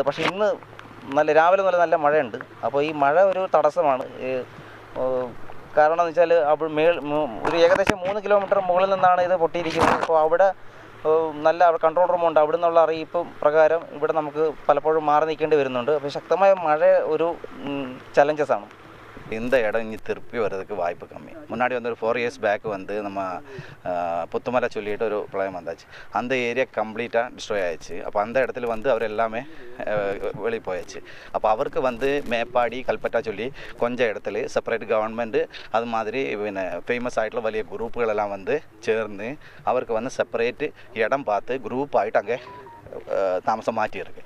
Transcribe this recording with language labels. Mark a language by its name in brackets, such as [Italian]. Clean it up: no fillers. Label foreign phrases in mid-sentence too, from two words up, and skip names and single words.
[Malayalam] പക്ഷേ ഇന്ന് രാവിലെ നല്ല മഴയുണ്ട്. അപ്പോൾ ഈ മഴ ഒരു തടസ്സമാണ്. കാരണം എന്ന് വെച്ചാൽ ഒരു ഏകദേശം 3 കിലോമീറ്റർ മുകളിൽ നിന്നാണ് ഇത് പൊട്ടിയിരിക്കുന്നത്. അപ്പോൾ അവിടെ നല്ല കൺട്രോൾ റൂമുണ്ട്. അവിടെ നിന്നുള്ള അറിയിപ്പ് പ്രകാരം ഇവിടെ നമുക്ക് പലപ്പോഴും മാറി നിൽക്കേണ്ടി വരുന്നുണ്ട്. അപ്പോൾ ശക്തമായ മഴ ഒരു ചലഞ്ചസാണ്. [Tamil] இந்த இடம் இங்கே திருப்பி வர்றதுக்கு வாய்ப்பு கம்மி. முன்னாடி வந்து ஒரு 4 [English] years back [Tamil] வந்து நம்ம புத்துமலை சொல்லிட்டு ஒரு பிரளயம் வந்தாச்சு. அந்த ஏரியா கம்ப்ளீட்டாக டிஸ்ட்ராய் ஆயிடுச்சு. அப்போ அந்த இடத்துல வந்து அவர் எல்லாமே வெளியே போயாச்சு. அப்போ அவருக்கு வந்து மேப்பாடி கல்பட்டா சொல்லி கொஞ்சம் இடத்துல [English] separate government [Tamil] அது மாதிரி പിന്നെ ஃபேமஸ் ஆகிட்டுள்ள വലിய குரூப்புகளெல்லாம் வந்து சேர்ந்து அவருக்கு வந்து செப்பரேட்டு இடம் பார்த்து குரூப்பாகிட்டு அங்கே தாமசம் மாற்றியிருக்கு.